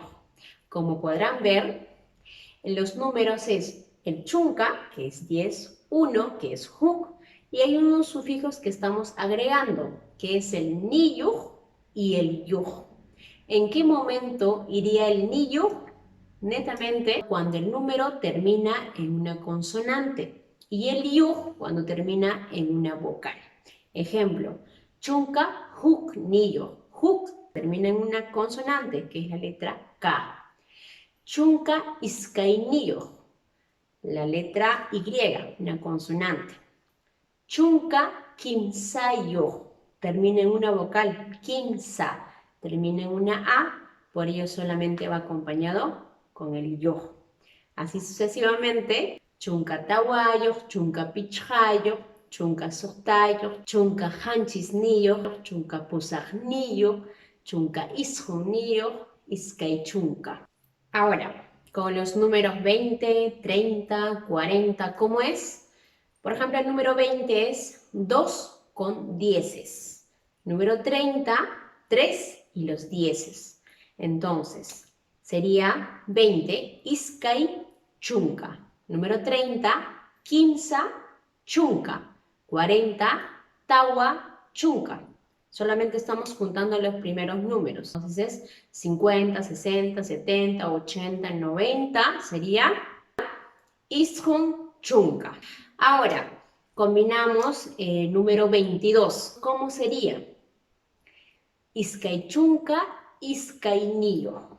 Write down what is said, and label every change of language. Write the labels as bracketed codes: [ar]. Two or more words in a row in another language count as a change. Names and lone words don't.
[es] Como podrán ver, los números es el chunca, que es 10, 1, que es huk, y hay unos sufijos que estamos agregando, que es el niyuj y el yuj. ¿En qué momento iría el niyuj? Netamente cuando el número termina en una consonante y el yuj cuando termina en una vocal. Ejemplo, [qu] chunca huk niyo. [es] Huk termina en una consonante, que es la letra K. [qu] Chunca iskainiyo, [es] la letra Y, una consonante. [qu] Chunca kimsayo, [es] termina en una vocal. Kimsa, termina en una A, por ello solamente va acompañado con el yo. Así sucesivamente, [qu] chunca tawayo, chunca pichayo, chunca sotayo, chunca hanchisniyo, chunca pusajniyo, chunca ishuniyo, iskay chunca. [es] Ahora, con los números 20, 30, 40, ¿cómo es? Por ejemplo, el número 20 es 2 con dieces. Número 30, 3 y los dieces. Entonces, sería 20, [qu] iskay chunca. Número 30, quinza chunca. 40, tawa chunca. [es] Solamente estamos juntando los primeros números. Entonces es 50, 60, 70, 80, 90. [qu] Sería Ishun Chunca. [es] Ahora, combinamos el número 22. ¿Cómo sería? [qu] Iskay Chunca, Iskay Niyo.